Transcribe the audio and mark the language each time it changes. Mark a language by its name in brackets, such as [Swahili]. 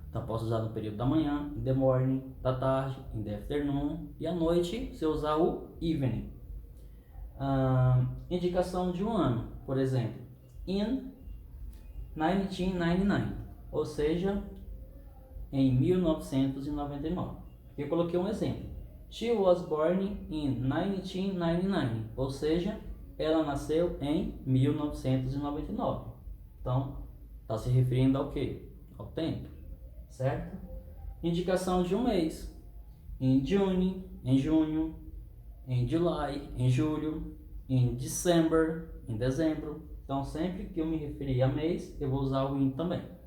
[Portuguese] Então, posso usar no período da manhã, [English] in the morning, [Portuguese] da tarde, [English] in the afternoon, [Portuguese] e à noite, se eu usar o evening. Indicação de um ano, por exemplo, [English] in 1999, [Portuguese] ou seja, em 1999. Eu coloquei um exemplo. [English] She was born in 1999, [Portuguese] ou seja, ela nasceu em 1999. Então, está se referindo ao quê? Ao tempo, certo? Indicação de um mês. [English] In June, [Portuguese] em junho. [English] In July, [Portuguese] em julho. In December, em dezembro. Então, sempre que eu me referir a mês, eu vou usar o in também.